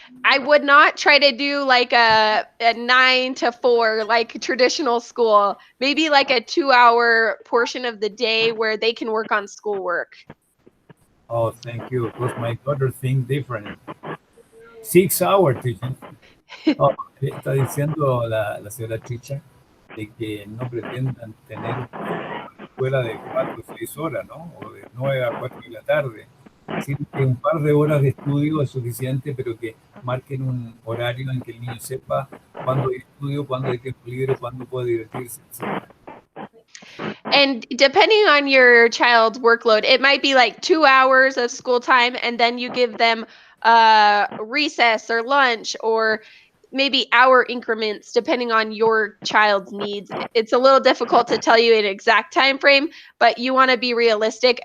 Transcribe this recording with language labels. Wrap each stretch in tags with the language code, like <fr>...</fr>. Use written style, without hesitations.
<en>I would not try to do like a 9 to 4 like traditional school. Maybe like a 2-hour portion of the day where they can work on schoolwork. Oh, thank you. Because my daughter thinks different. 6 hours teaching.</en> <es>Oh, está diciendo la señora Chicha de que no pretendan tener una escuela de 4 o 6 horas, ¿no? O de 9 a 4 de la tarde. Así que un par de horas de estudio es suficiente, pero que marquen un horario en que el niño sepa cuándo hay estudio, cuándo hay tiempo libre, cuándo puede divertirse, etc.</es> <en>And depending on your child's workload, it might be like 2 hours of school time, and then you give them recess or lunch, or maybe hour increments depending on your child's needs. It's a little difficult to tell you an exact time frame, but you want to be realistic.</en>